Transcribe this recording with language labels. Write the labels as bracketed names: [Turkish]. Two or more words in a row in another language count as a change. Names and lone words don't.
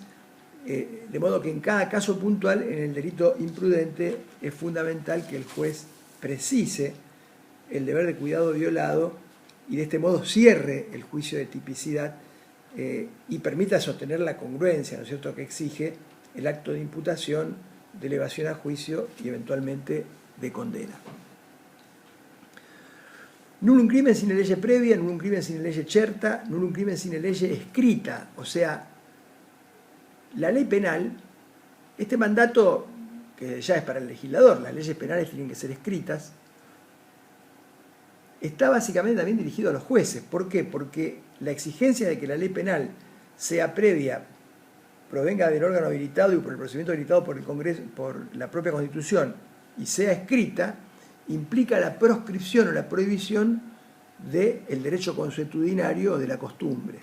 [Spanish] De modo que en cada caso puntual en el delito imprudente es fundamental que el juez precise el deber de cuidado violado y de este modo cierre el juicio de tipicidad y permita sostener la congruencia, ¿no es cierto?, que exige el acto de imputación, de elevación a juicio y eventualmente de condena. [Latin] Nullum crimen sine lege previa, nullum crimen sine lege certa, nullum crimen sine lege escrita. [Spanish] O sea, la ley penal, este mandato que ya es para el legislador, las leyes penales tienen que ser escritas, está básicamente también dirigido a los jueces. ¿Por qué? Porque la exigencia de que la ley penal sea previa, provenga del órgano habilitado y por el procedimiento habilitado por el Congreso, por la propia Constitución, y sea escrita, implica la proscripción o la prohibición del derecho consuetudinario o de la costumbre.